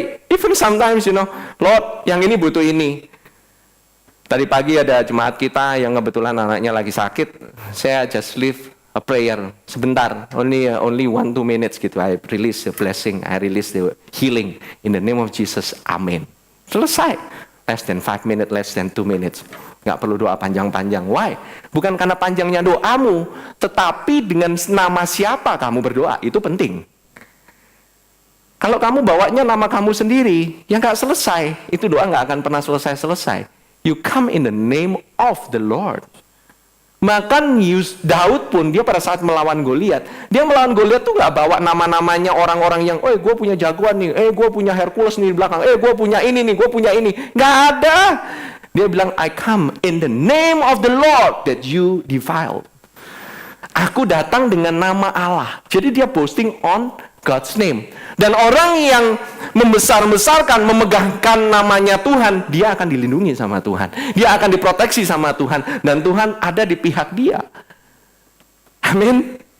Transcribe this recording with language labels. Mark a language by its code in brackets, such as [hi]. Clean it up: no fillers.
[en] Even sometimes, Lord, [id] yang ini butuh ini. Tadi pagi ada jemaat kita yang kebetulan anaknya lagi sakit. Saya [en] just leave a prayer [id] sebentar, [en] only 1-2 minutes [id] gitu. [en] I release the blessing, I release the healing in the name of Jesus. [id] Amin. Selesai. [en] Less than 5 minutes, less than 2 minutes. [id] Nggak perlu doa panjang-panjang. Why? Bukan karena panjangnya doamu, tetapi dengan nama siapa kamu berdoa, itu penting. Kalau kamu bawanya nama kamu sendiri, ya nggak selesai. Itu doa nggak akan pernah selesai. [en] You come in the name of the Lord. [id] Makan Daud pun, dia pada saat melawan Goliat, dia melawan Goliat tuh nggak bawa nama-namanya orang-orang yang, gue punya jagoan nih, gue punya Hercules nih di belakang, gue punya ini nih, gue punya ini. Nggak ada. Dia bilang, [en] I come in the name of the Lord that you defiled. [id] Aku datang dengan nama Allah. Jadi dia [en] boasting on God's name. [id] Dan orang yang membesar-besarkan, memegahkan namanya Tuhan, dia akan dilindungi sama Tuhan. Dia akan diproteksi sama Tuhan. Dan Tuhan ada di pihak dia. Amin.